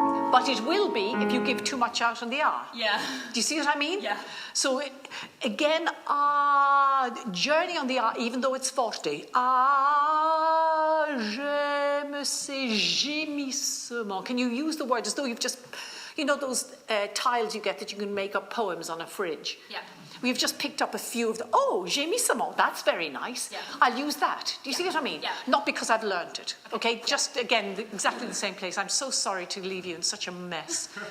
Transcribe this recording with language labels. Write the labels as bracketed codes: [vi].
[en] But it will be if you give too much out on the ah. Yeah. Do you see what I mean? Yeah. So again, ah, journey on the ah, even though it's forte. [fr] Ah, j'aime ces gémissements. [en] Can you use the word as though you've just, you know those tiles you get that you can make up poems on a fridge? Yeah. We've just picked up a few of the, oh, gémissement, that's very nice. Yeah. I'll use that. Do you see what I mean? Yeah. Not because I've learned it, okay? Just, again, exactly the same place. I'm so sorry to leave you in such a mess.